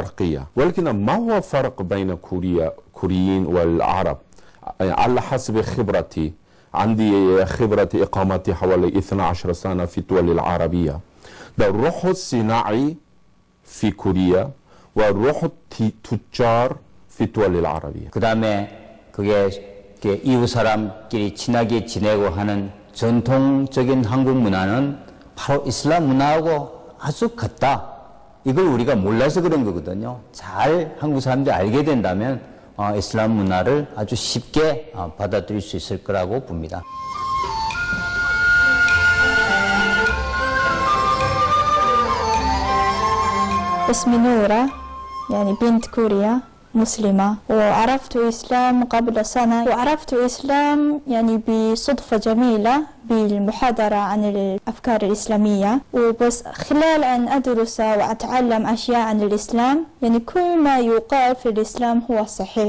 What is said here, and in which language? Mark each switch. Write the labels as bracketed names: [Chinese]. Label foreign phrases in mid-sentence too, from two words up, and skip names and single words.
[Arabic] ولكن ما هو فرق بين الكوريين والعرب على حسب خبرتي. عندي خبرة إقامتي حوالي 12 سنة في الدول العربية. الروح الصناعي في كوريا والروح التجار في الدول العربية. [Korean] 그 다음에 그게 이웃 사람끼리 친하게 지내고 하는 전통적인 한국 문화는 바로 이슬람 문화하고 아주 같다. 이걸 우리가 몰라서 그런 거거든요. 잘 한국 사람들이 알게 된다면 이슬람 문화를 아주 쉽게 받아들일 수 있을 거라고 봅니다. [Arabic] اسمي نورة، يعني بنت كوريا مسلمة، وعرفت إسلام قبل سنة، وعرفت إسلام يعني بصدفة جميلة بالمحاضرة عن الأفكار الإسلامية، وبس خلال أن أدرس وأتعلم أشياء عن الإسلام يعني كل ما يقال في الإسلام هو صحيح.